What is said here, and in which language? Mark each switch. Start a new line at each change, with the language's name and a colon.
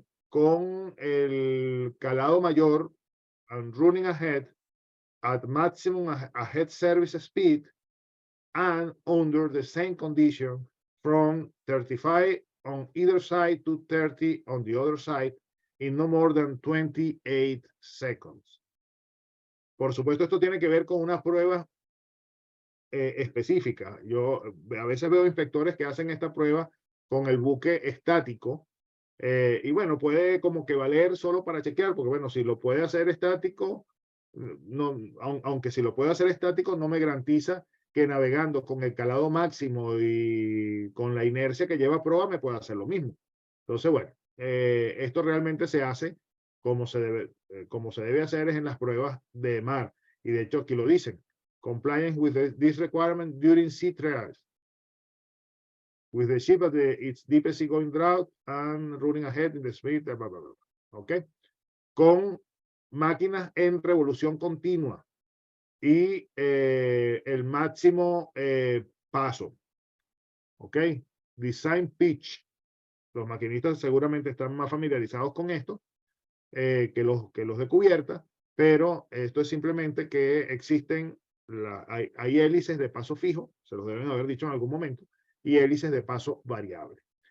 Spanish: Con el calado mayor,
English: and running ahead at maximum ahead service speed and under the same condition from 35 on either side to 30 on the other side in no more than 28 seconds.
Spanish: Por supuesto, esto tiene que ver con una prueba específica. Yo a veces veo inspectores que hacen esta prueba con el buque estático, y bueno, puede como que valer solo para chequear, porque bueno, si lo puede hacer estático, no, aunque si lo puede hacer estático, no me garantiza que navegando con el calado máximo y con la inercia que lleva a proa me pueda hacer lo mismo. Entonces, bueno, esto realmente se hace como se debe hacer es en las pruebas de mar. Y de hecho aquí lo dicen.
English: Compliance with this requirement during sea trials. With the ship at its deepest seagoing drought and running ahead in the speed, blah, blah, blah. ¿Ok?
Spanish: Con máquinas en revolución continua y el máximo paso. ¿Ok? Design pitch. Los maquinistas seguramente están más familiarizados con esto que los de cubierta, pero esto es simplemente que existen, hay hélices de paso fijo, se los deben haber dicho en algún momento, y hélices de paso variable.